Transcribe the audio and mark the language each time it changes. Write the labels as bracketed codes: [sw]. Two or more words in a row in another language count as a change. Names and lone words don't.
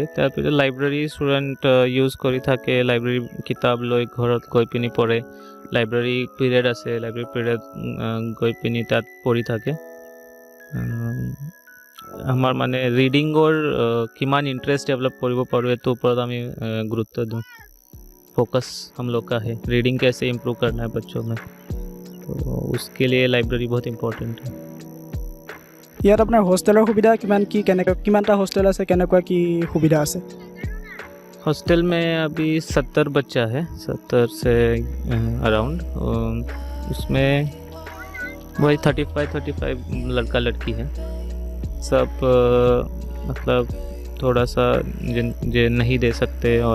[as] তাৰপিছত লাইব্ৰেৰী ষ্টুডেণ্ট ইউজ কৰি থাকে, লাইব্ৰেৰী কিতাপ লৈ ঘৰত গৈ পিনি পঢ়ে। [en] library period [as] আছে, [en] library period [as] গৈ পিনি তাত পঢ়ি থাকে। আমাৰ মানে ৰিডিঙৰ কিমান ইণ্টাৰেষ্ট ডেভেলপ কৰিব পাৰোঁ এইটোৰ ওপৰত আমি গুৰুত্ব দিওঁ [hi] फोकस हम लोग का है रीडिंग कैसे इम्प्रूव करना है बच्चों में तो उसके लिए लाइब्रेरी बहुत इम्पोर्टेंट है [as] ইয়াত আপোনাৰ হোষ্টেলৰ সুবিধা কিমানটা হোষ্টেল আছে কেনেকুৱা কি সুবিধা আছে [hi] हॉस्टल में अभी 70 बच्चा है 70 से अराउंड उसमें वही 35 लड़का लड़की है सब मतलब थोड़ा सा जो नहीं दे सकते और